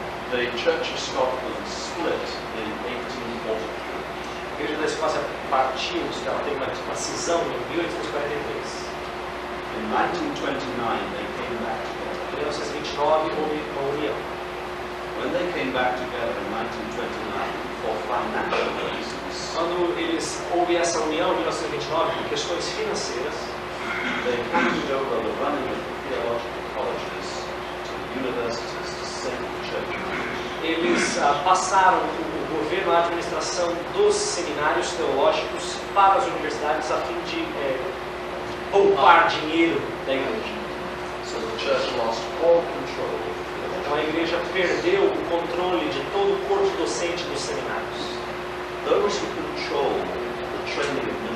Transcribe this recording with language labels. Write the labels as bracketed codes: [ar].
[en] The Church of Scotland split in 1843. [pt] A Igreja da Escócia partiu, ela teve uma cisão em 1843. [en] In 1929, they came back together. [pt] Em 1929 houve uma união. [en] When they came back together in 1929 for financial reasons, [pt] Quando houve essa união em 1929 por questões financeiras, [en] they handed over the running of the theological colleges to the universities to save the church. [pt] Eles passaram o governo, a administração dos seminários teológicos para as universidades a fim de poupar dinheiro da igreja. [en] So the church lost all control. [pt] Então a igreja perdeu o controle de todo o corpo docente dos seminários. [en] Those who control the training of